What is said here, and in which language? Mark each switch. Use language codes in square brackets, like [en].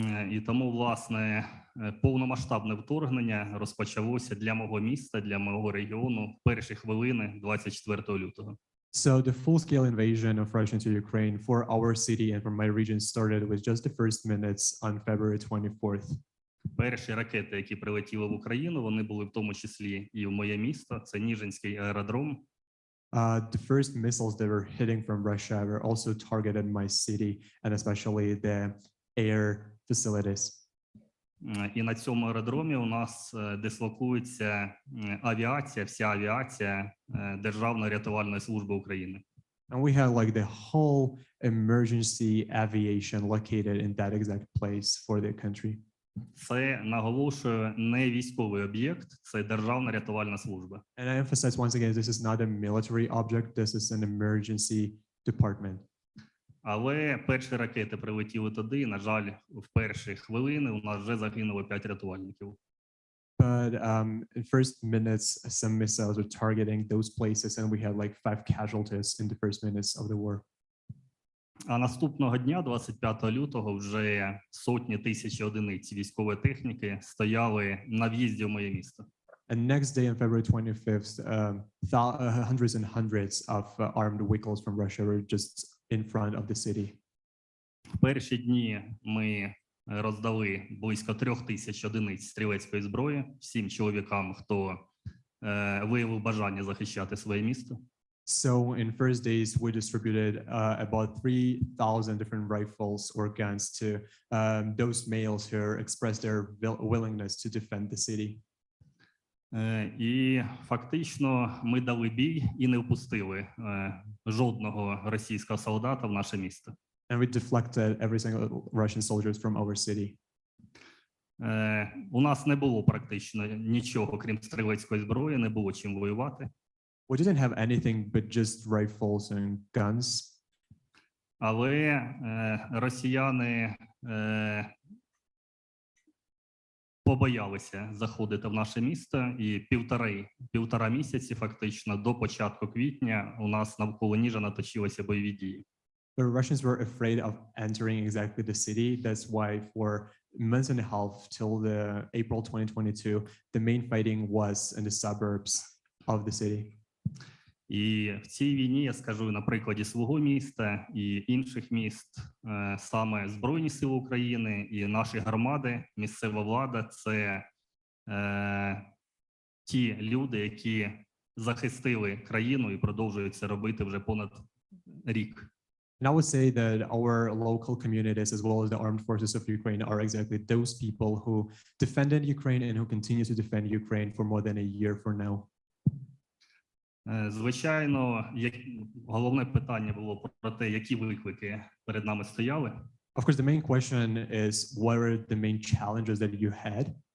[uk] І тому, власне, повномасштабне вторгнення розпочалося для мого міста, для мого регіону в перші хвилини 24 лютого. [en] So the full-scale invasion of Russia into Ukraine for our city and for my region started with just the first minutes on February 24th. [uk] Перші ракети, які прилетіли в Україну, вони були в тому числі і в моє місто. Це Ніжинський аеродром. [en] The first missiles that were hitting from Russia were also targeted my city and especially the air facilities. [uk] І на цьому аеродромі у нас дислокується авіація, вся авіація Державної рятувальної служби України. [en] And we had like the whole emergency aviation located in that exact place for the country. [uk] Це, наголошую, не військовий об'єкт, це Державна рятувальна служба. [en] And I emphasize once again, this is not a military object, this is an emergency department. [uk] Але перші ракети прилетіли туди, і, на жаль, в перші хвилини у нас вже загинуло 5 рятувальників. [en] But in first minutes, some missiles were targeting those places and we had like 5 casualties in the first minutes of the war. [uk] А наступного дня, 25 лютого, вже сотні тисяч одиниць військової техніки стояли на в'їзді в моє місто. [en] And next day on February 25th, hundreds and hundreds of armed vehicles from Russia were just in front of the city. [uk] В перші дні ми роздали близько 3000 одиниць стрілецької зброї всім чоловікам, хто виявив бажання захищати своє місто. [en] So in first days, we distributed about 3,000 different rifles or guns to those males who expressed their willingness to defend the city. [uk] І фактично ми дали бій і не впустили жодного російського солдата в наше місто. [en] And we deflected every single Russian soldiers from our city. [uk] У нас не було практично нічого, крім стрілецької зброї, не було чим воювати. [en] We didn't have anything but just rifles and guns. [uk] Але росіяни побоялися заходити в наше місто, і півтора місяці фактично до початку квітня у нас навколо Ніжина точилися бойові дії. [en] The Russians were afraid of entering exactly the city. That's why for months and a half till the April 2022, the main fighting was in the suburbs of the city. [uk] І в цій війні я скажу на прикладі свого міста і інших міст, саме Збройні Сили України і наші громади, місцева влада – це ті люди, які захистили країну і продовжують це робити вже понад рік. [en] And I would say that our local communities, as well as the armed forces of Ukraine, are exactly those people who defended Ukraine and who continue to defend Ukraine for more than a year for now. [uk] Звичайно, головне питання було про те, які виклики перед нами стояли. [en] Of course, the main question is what are the main challenges that you had?